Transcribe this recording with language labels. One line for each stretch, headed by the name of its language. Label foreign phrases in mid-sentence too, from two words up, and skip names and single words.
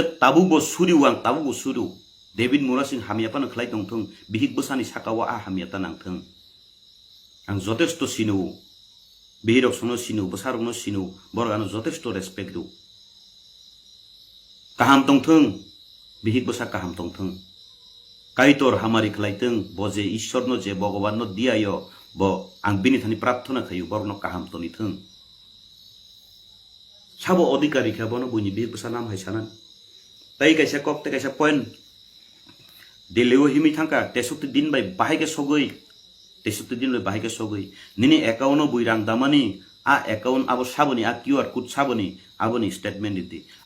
Kok Borok: ताबुबो सुरु डेभिड मुरासिं हामियापानो खलाय दंथों बिहि बसानि साकावा आ हामियाता नांथों आं जथेष्ट सिनु बिहिरक सनो सिनु बसारनो सिनु बरगानो जथेष्ट रेसपेक्ट दु गाहाम दंथों बिहि बसा गाहाम दंथों Kaitor hamari khlaiteng bo je ishor no je bhagavan no diayo bo ang bini thani prarthana khayu borno kaham toni thung sabo odhikari kha bono buini bir pusanam haisanan tai kaisa kok te kaisa point deleo himi thangka tesukti din bai bahai ke sogoi tesukti din bai bahai ke sogoi nini account no buirang damani a account abo saboni a QR code saboni aboni statement diti